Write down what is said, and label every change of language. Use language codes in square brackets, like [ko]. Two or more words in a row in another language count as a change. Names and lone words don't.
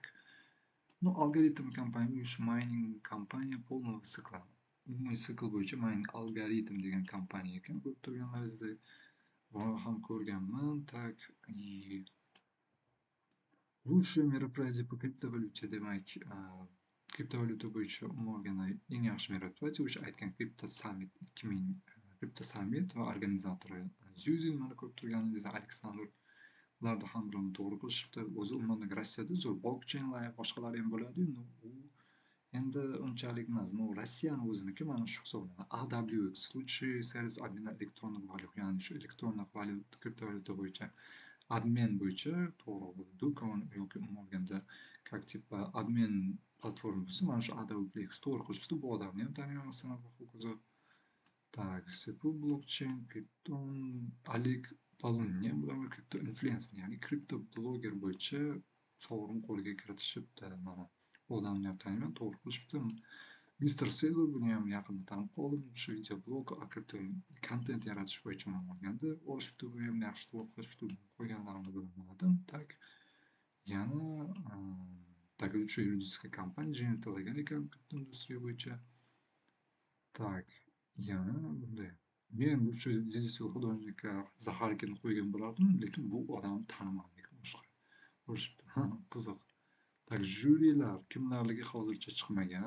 [ru] Ну, [uz] algoritm kompaniya, uch mining kompaniya [ru] полного цикла. [uz] Umumiy sikl bo'yicha mining algoritm degan kompaniya ekan, ko'rib turganlaringizdek. Buni ham ko'rganman. [ru] Так, и лучшее мероприятие по криптовалюте, [uz] demak, kriptovalyuta bo'yicha umuman olganda eng yaxshi мероприятие o'sha aytgan Crypto Summit 2000, Crypto Summit va organizatori Zyuzin, mana ko'rib turganingizdek Aleksandr. Ularni ham bilaman, to'g'ri qilishibdi. O'zi umuman Rossiyada zo'r blockchainlar, boshqalari ham bo'ladi-yu, u endi unchalik emas. Ну, Rossiyani o'ziniki mana shu hisoblanadi. AWX, [ru] лучший сервис обмена электронных валют, [uz] ya'ni shu elektronlik valyuta, kriptovalyuta bo'yicha обмен bo'yicha to'g'ri, do'kon yoki umuman olganda [ru] как типа обмен [uz] platforma bo'lsa, mana shu Adobe Play Store qilishdi. Bu odamni ham taniyman masalan, va hokazo. Так, Sepu blockchain, Krypton, Oleg Polunyan bular kripto influencer, ya'ni kripto bloger bo'yicha sovrin qo'lga kiritishibdi. Mana bu odamni ham taniyman, to'g'ri qilishibdi. Mister Saylor buni ham yaqinda tanib qoldim. Shu videoblog kripto kontent yaratish bo'yicha man olganda olishibdi. Buni ham yaxshi to'g'ri qilishibdi. Qo'yganlarimni bilmadim. Так, yana так, [ru] лучшая юридическая компания [uz] jeni tilagan ekan kripto industriya bo'yicha. Так, yana bunday. Men [ru] лучший digital художникка [uz] Zaxarkini qo'ygan bo'lardim, lekin bu odamni tanimadim boshqa. Ko'rishibdi. Qiziq. Так, jyurilar kimlarligi hozircha chiqmagan.